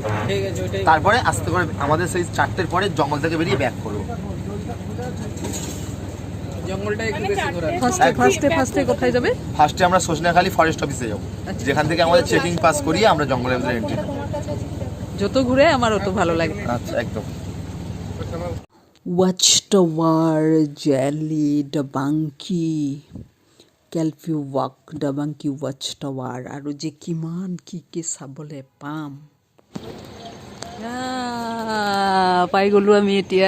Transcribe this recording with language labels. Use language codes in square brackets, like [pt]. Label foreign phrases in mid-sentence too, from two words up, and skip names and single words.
[bn] তারপরে আস্তে করে আমাদের সেই 4টের পরে জঙ্গল থেকে বেরিয়ে ব্যাক করবো। জঙ্গলটা একটু বেশি ঘোরা। ফার্স্টে কোথায় যাবে? ফার্স্টে আমরা সজনাখালি ফরেস্ট অফিসে যাবো, যেখান থেকে আমাদের [en] checking pass [bn] করিয়ে আমরা জঙ্গলের ভিতরে এন্ট্রি। যত ঘুরে আমার অত ভালো লাগে। আচ্ছা, একদম। [en] watch tower [as] জেলি ডাবাংকি কেলফি ৱাক ডাবাংকি [en] watch tower [as] আৰু যে কিমান কি চাবলৈ পাম। পাই গ'লো আমি এতিয়া।